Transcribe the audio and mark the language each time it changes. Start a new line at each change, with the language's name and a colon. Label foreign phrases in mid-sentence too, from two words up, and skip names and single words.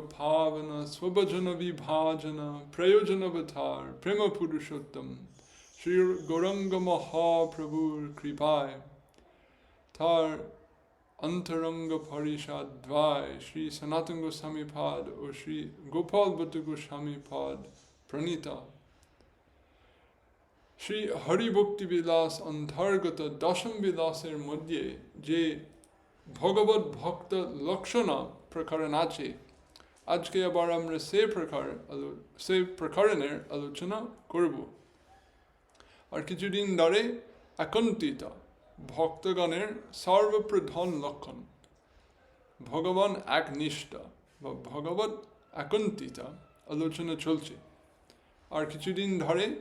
Bangla: ভাবনা স্বভজন বিভজন প্রয়োজন অবতার প্রেম পুরুষোত্তম শ্রী গৌরাঙ্গ মহাপ্রভুর কৃপায় তাঁর অন্তরঙ্গ পার্ষদদ্বয় শ্রী সনাতন গোস্বামী পাদ ও শ্রী গোপাল ভট্ট গোস্বামী পাদ প্রণীত শ্রী হরি ভক্তি বিলাস অন্তর্গত দশম বিলাসের মধ্যে যে Bhagavad Bhakta Lakshana Prakaran আছে আজকে আবার আমরা সেই প্রকারণের আলোচনা করব আর কিছুদিন ধরে একন্তিতা ভক্তগণের সর্বপ্রধান লক্ষণ ভগবান একনিষ্ঠা বা ভগবত একন্তিতা আলোচনা চলছে আর কিছুদিন ধরে